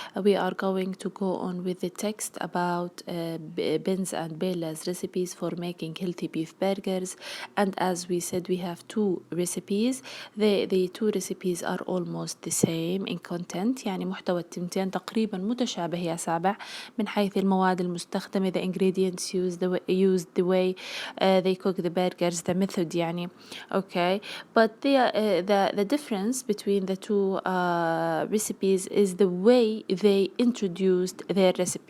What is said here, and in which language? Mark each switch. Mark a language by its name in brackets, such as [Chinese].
[English] We are going to go on with the text about Ben's and Bella's recipes for making healthy beef burgers. And as we said, we have two recipes. The two recipes are almost the same in content. [Arabic] يعني محتوى التنتين تقريبا متشابه يا سابع من حيث المواد المستخدمة, [English] the ingredients used, the way they cook the burgers, the method [Arabic] يعني. [English] Okay, but the difference between the two recipes is the way they introduced their recipe.